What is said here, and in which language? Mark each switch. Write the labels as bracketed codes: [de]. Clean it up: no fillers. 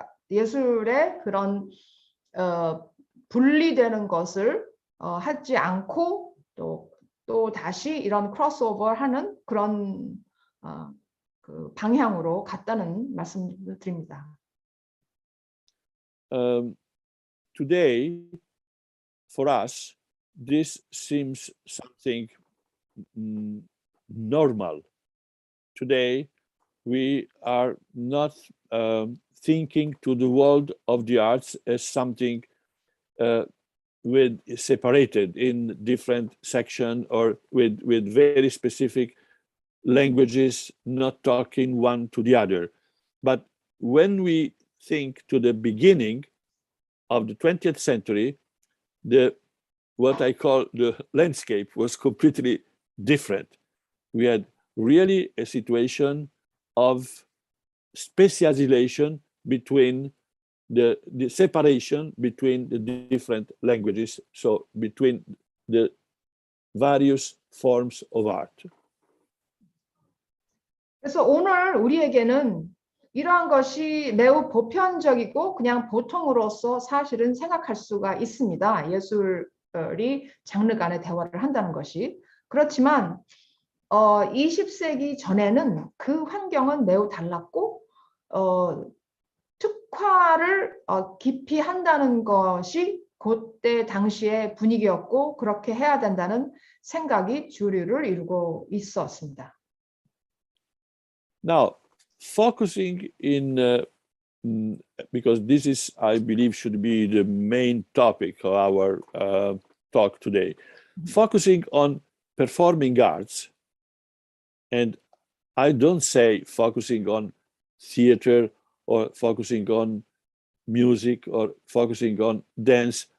[ko] 예술의 그런 분리되는 것을 하지 않고 또 다시 이런 크로스오버하는 그런 그 방향으로 갔다는 말씀을 드립니다. [en] Today, for us, this seems something normal. Today, we are not thinking to the world of the arts as something separated in different sections or with very specific languages, not talking one to the other. But when we think to the beginning of the 20th century, what I call the landscape was completely different. We had really a situation of specialization between the separation between the different languages, so between the various forms of art. [ko] 그래서 오늘 우리에게는 이러한 것이 매우 보편적이고 그냥 보통으로서 사실은 생각할 수가 있습니다. 예술이 장르 간의 대화를 한다는 것이. 그렇지만 20세기 전에는 그 환경은 매우 달랐고 특화를 깊이 한다는 것이 그때 당시의 분위기였고 그렇게 해야 된다는 생각이 주류를 이루고 있었습니다. [en] Now, focusing in, because this is, I believe, should be the main topic of our talk today, focusing on performing arts, and I don't say focusing on theater or focusing on music or focusing on dance.